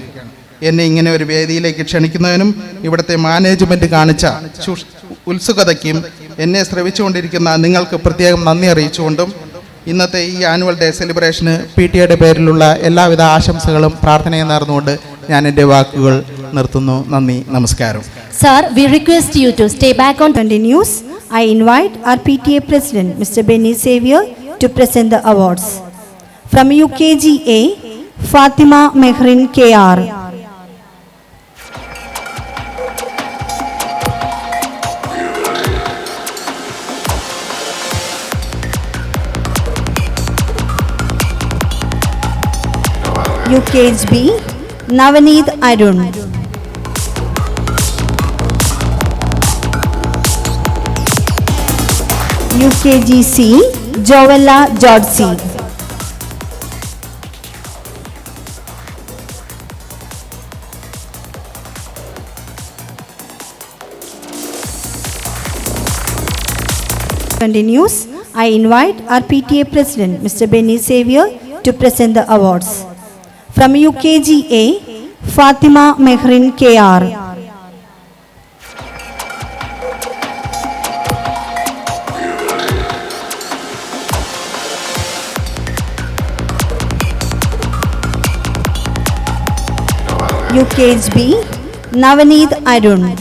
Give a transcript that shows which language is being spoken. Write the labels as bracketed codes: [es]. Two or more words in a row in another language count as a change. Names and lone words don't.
[ml] എന്നെ ഇങ്ങനെ ഒരു വേദിയിലേക്ക് ക്ഷണിക്കുന്നതിനും ഇവിടുത്തെ മാനേജ്മെൻറ്റ് കാണിച്ച ഉത്സുകതയ്ക്കും എന്നെ ശ്രവിച്ചുകൊണ്ടിരിക്കുന്ന നിങ്ങൾക്ക് പ്രത്യേകം നന്ദി അറിയിച്ചുകൊണ്ടും ഇന്നത്തെ ഈ [en] annual day celebration [ml] പി ടി എയുടെ പേരിലുള്ള എല്ലാവിധ ആശംസകളും പ്രാർത്ഥനയും നേർന്നുകൊണ്ട് ഞാൻ എൻ്റെ വാക്കുകൾ നിർത്തുന്നു. നന്ദി, നമസ്കാരം. [en] Sir, we request you to stay back on. Continues. I invite our PTA President, Mr. Benny Xavier, to present the awards. From UKGA, Fatima Mehrin KR. UKHB, Navaneet Arun. UKGC, Jovella Jodsi. Continues. I invite our PTA President, Mr. Benny Xavier, to present the awards. From UKGA, Fatima Mehrin KR. UKHB, Navaneet Arun.